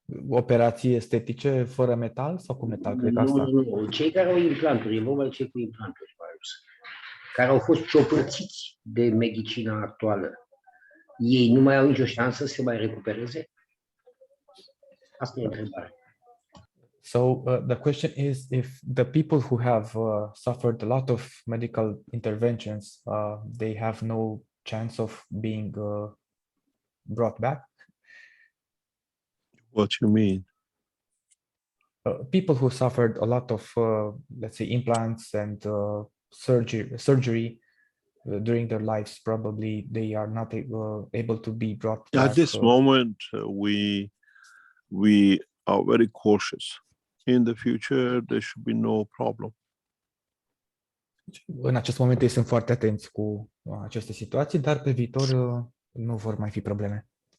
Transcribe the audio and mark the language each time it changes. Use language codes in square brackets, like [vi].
[ro] operații estetice fără metal sau cu metal? Cred că asta. Nu. Cei care au implanturi, e vorba de cei cu implanturi, Marius, care au fost ciopărțiți de medicina actuală, ei nu mai au nicio șansă să se mai recupereze? Asta e întrebarea. [en] So the question is if the people who have suffered a lot of medical interventions, they have no chance of being brought back. What you mean? People who suffered a lot of, let's say, implants and surgery during their lives, probably they are not able to be brought back. At this moment, we are very cautious. In the future, there should be no problem. [ro] În acest moment ei sunt foarte atenți cu aceste situații, dar pe viitor nu vor mai fi probleme.